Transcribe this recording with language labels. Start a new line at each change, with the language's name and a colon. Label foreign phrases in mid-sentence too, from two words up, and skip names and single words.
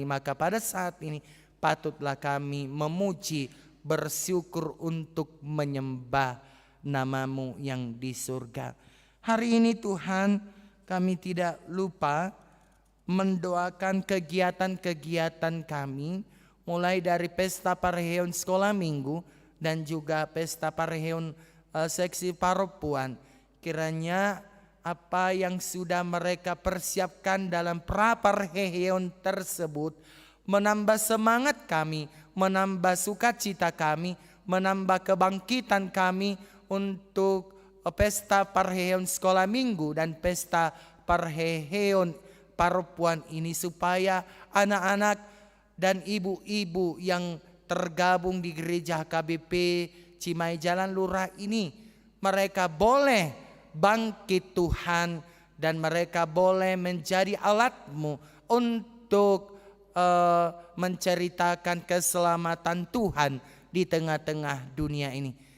Indonesian: Maka pada saat ini patutlah kami memuji, bersyukur untuk menyembah nama-Mu yang di surga. Hari ini Tuhan, kami tidak lupa mendoakan kegiatan-kegiatan kami, mulai dari pesta pareheon sekolah minggu dan juga pesta pareheon seksi paropuan. Kiranya apa yang sudah mereka persiapkan dalam prapareheon tersebut menambah semangat kami, menambah sukacita kami, menambah kebangkitan kami untuk pesta parheon sekolah minggu dan pesta parheon paropuan ini, supaya anak-anak dan ibu-ibu yang tergabung di gereja KBP Cimahi Jalan Lurah ini, mereka boleh bangkit Tuhan, dan mereka boleh menjadi alat-Mu untuk menceritakan keselamatan Tuhan di tengah-tengah dunia ini.